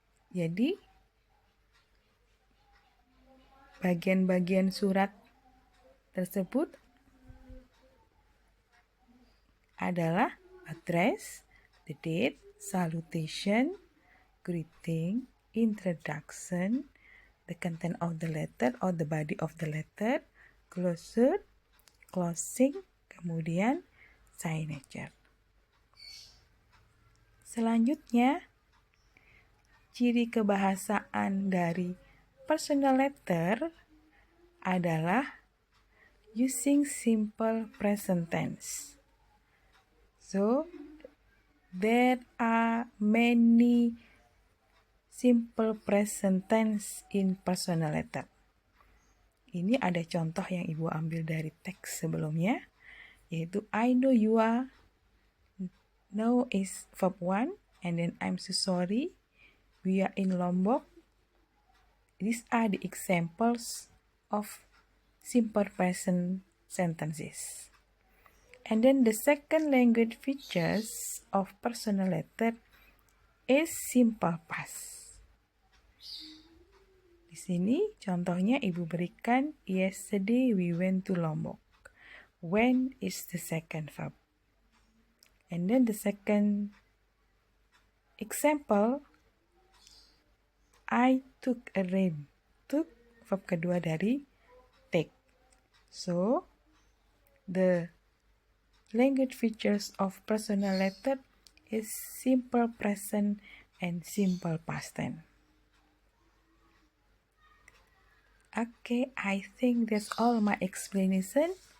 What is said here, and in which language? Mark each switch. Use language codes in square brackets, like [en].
[id] Jadi bagian-bagian surat tersebut adalah [en] address, the date, salutation, greeting, introduction, the content of the letter or the body of the letter, closure, closing, kemudian signature. [id] Selanjutnya, ciri kebahasaan dari [en] personal letter adalah using simple present tense. So, there are many simple present tense in personal letter. [id] Ini ada contoh yang Ibu ambil dari teks sebelumnya, yaitu [en] I know you are, know is verb 1, and then I'm so sorry, we are in Lombok. These are the examples of simple present sentences. And then the second language features of personal letter is simple past. [id] Di sini contohnya Ibu berikan [en] yesterday we went to Lombok. When is the second verb. And then the second example, I took a rain. Took verb [id] kedua dari [en] take. So the language features of personal letter is simple present and simple past tense. Okay, I think that's all my explanation.